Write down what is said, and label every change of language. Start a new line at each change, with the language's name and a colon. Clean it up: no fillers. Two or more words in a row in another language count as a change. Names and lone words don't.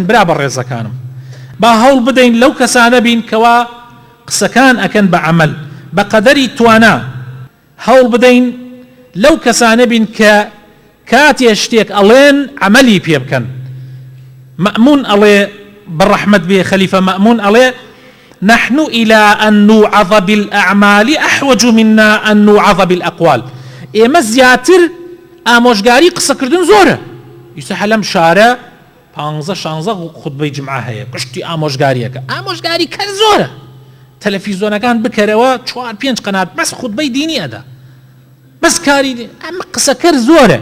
Central Kurdish: برا بە ڕێزەکانم، با هەوڵ بدەین لەو کەسانە بین کەوا قسەکان ئەکەن بە عەمەل بە قەدەری توانا. هەوڵ بدەین لەو کەسانە بین کە کاتێ شتێک ئەڵێن عەمەلی پێ بکەن. مەأمون ئەڵێ بەڕەحمەت بێ خەلیفە مەأمون ئەڵێ
Arabic: نحن إلى أن نوعظ بالأعمال أحوج منا أن نوعظ بالأقوال.
Central Kurdish: ئێمە زیاتر ئامۆژگاری قسەکردن زۆرە. ئیسا لەم شارە 15-16 خوتبەی جمعە هەیە، گشتی ئامۆژگاریەکە. ئامۆژگاری کەر زۆرە، تەلەڤیزۆنەکان بکەرەوە 4-5 قەنات بەس خوتبەی دینی ئەدا، بەس کاری ئەمە قسەکەر زۆرە.